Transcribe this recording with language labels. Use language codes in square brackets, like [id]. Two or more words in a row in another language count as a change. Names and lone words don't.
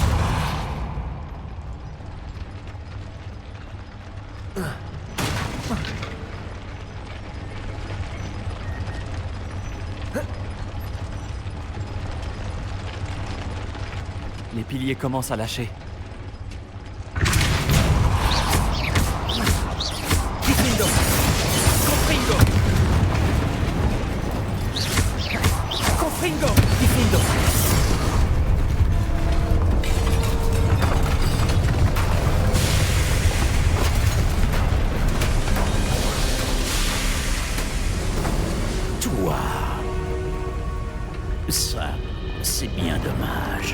[fr] Les piliers commencent à lâcher. Difundo. [la] Confringo. Confringo. Difundo. [fr] Toi. Ça, c'est bien dommage.